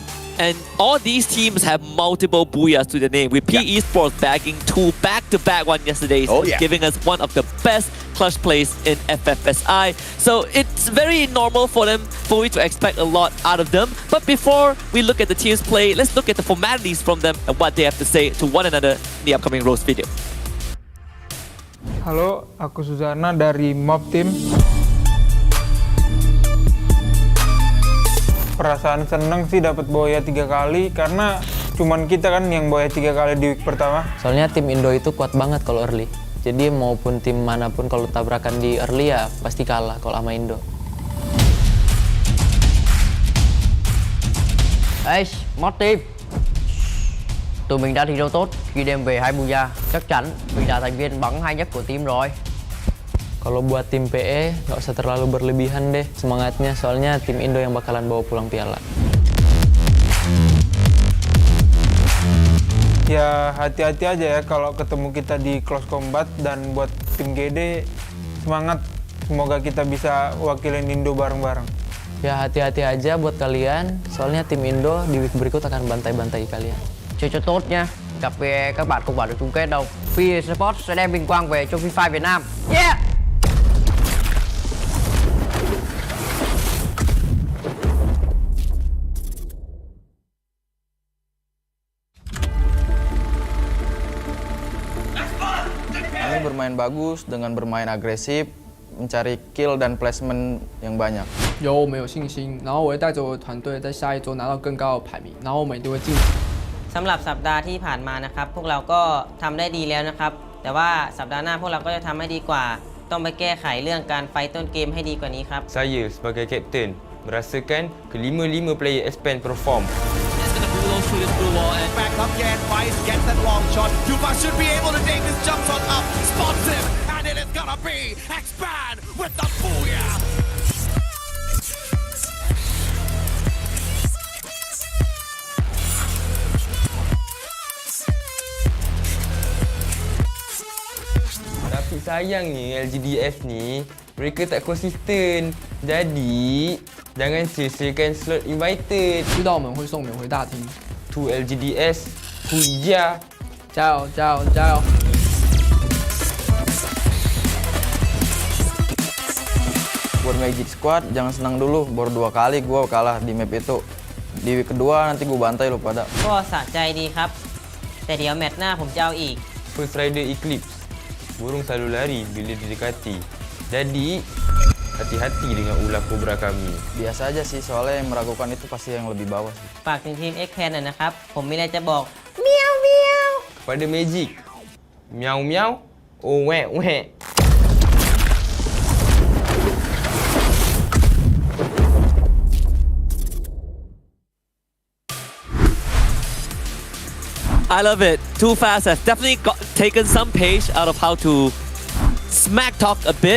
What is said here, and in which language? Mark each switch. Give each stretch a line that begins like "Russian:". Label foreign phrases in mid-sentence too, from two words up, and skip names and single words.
English: And all these teams have multiple booyahs to the name, with PE Sports bagging 2 back-to-back one yesterday, giving us one of the best clutch plays in FFSI. So it's very normal for we to expect a lot out of them. But before we look at the teams play, let's look at the formalities from them and what they have to say to one another in the upcoming roast video.
Indonesian: Halo, aku Suzana dari Mob Team. Perasaan seneng sih dapat boya 3 kali karena cuman kita kan yang boya 3 kali di week pertama. Soalnya tim Indo itu kuat banget kalau early. Jadi maupun tim manapun kalau tabrakan di early ya pasti kalah kalau sama Indo.
Vietnamese: Ê, Mod Team, tụi mình đã thi đấu tốt khi đem về 2 booyah. Chắc chắn mình là thành viên bắn hay nhất của team rồi.
Indonesian: Kalau buat tim PE nggak usah terlalu berlebihan deh semangatnya, soalnya tim Indo yang bakalan bawa pulang piala. Ya hati-hati aja ya kalau ketemu kita di
English: close combat,
Indonesian: dan buat tim GD semangat, semoga kita bisa wakilin Indo bareng-bareng. Ya hati-hati aja buat kalian, soalnya tim Indo di week berikut akan bantai-bantai kalian.
Vietnamese: Chơi cho tốt nha. Gặp về các bạn không vào được chung kết đâu. Fire Sports sẽ đem vinh quang về cho FIFA Việt Nam.
English: Yeah!
Indonesian: Kami bermain bagus dengan bermain agresif, mencari kill dan placement yang banyak。
Chinese: 有我们有信心，然后我会带着我的团队在下一周拿到更高的排名，然后我们一定会进。
Thai: สำหรับสัปดาห์ที่ผ่านมานะครับพวกเราก็ทำได้ดีแล้วนะครับแต่ว่าสัปดาห์หน้าพวกเราก็จะทำให้ดีกว่าต้องไปแก้ไขเรื่องการไฟต้นเกมให้ดีกว่านี้ครับ
Malay: Saya sebagai kapten merasakan kelima-lima
English: player expand perform. Back up again, Vice gets that long shot. Tufa should be able to take this jump shot up, spots him, and it is gonna be expand with the booyah.
Malay: Tapi sayangnya LGDF ni mereka tak konsisten. Jadi jangan sia-siakan
English: slot invited.
Chinese: 知道我们会送免回大厅。
English: To LGDS, Huija.
Chinese: 加油加油加油！
Indonesian: Buat Magic Squad jangan senang dulu, baru 2 kali gue kalah di map itu. Di week kedua nanti gue bantai lo pada.
Thai: ก็สะใจดีครับแต่เดี๋ยวแมตช์หน้าผมจะเอาอีก
English: First Rider Eclipse.
Malay: Burung selalu lari bila didekati. Jadi hati-hati dengan ular kobra kami.
Indonesian: Biasa aja sih, soalnya yang meragukan itu pasti yang lebih bawah sih.
Thai: ฝากถึงทีม X-Pan หน่อยนะครับผมมีอะไรจะบอกเมียวเมียว
Malay: Pada Magic, miau miau, oh wek wek.
English: I love it. Too Fast has definitely taken some page out of how to smack talk a bit.